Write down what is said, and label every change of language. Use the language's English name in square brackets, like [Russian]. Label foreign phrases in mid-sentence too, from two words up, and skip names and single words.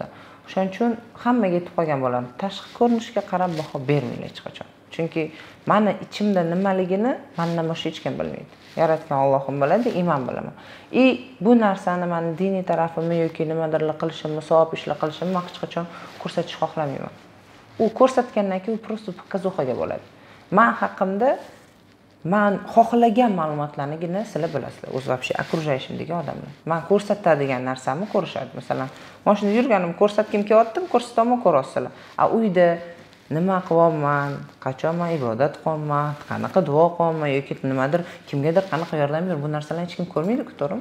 [Uzbek] O'shaning uchun hammaga yetib qolgan bo'ladi. Tashqi ko'rinishga qarab baho bermanglar hech qachon. Chunki meni ichimda nimaligini mendan boshqa hech kim bilmaydi. Yaratgan Allohim biladi, men bilaman. Bu narsani men diniy tarafimni yoki nimadirlar qilishimni, savob ishlar qilishimni men hech qachon ko'rsatish xohlamayman. U ko'rsatgandan keyin [Russian] просто показухаga [Uzbek] bo'ladi. Men haqimda men xohlagan ma'lumotlarnigina sizlar bilasizlar. O'z [Russian] вообще окружающимdagi [Uzbek] odamlar. Men ko'rsatadigan narsamni ko'rishadi. Masalan, mashinada yurganim ko'rsatkim kelyaptim, ko'rsataman, ko'rasizlar. Uyda nima qilyapman, qachon men ibodat qilyapman, qanaqa duo qilyapman yoki nimadir, kimgadir qanaqa yordam ber, bu narsalarni hech kim ko'rmaydi-ku, to'g'rimi?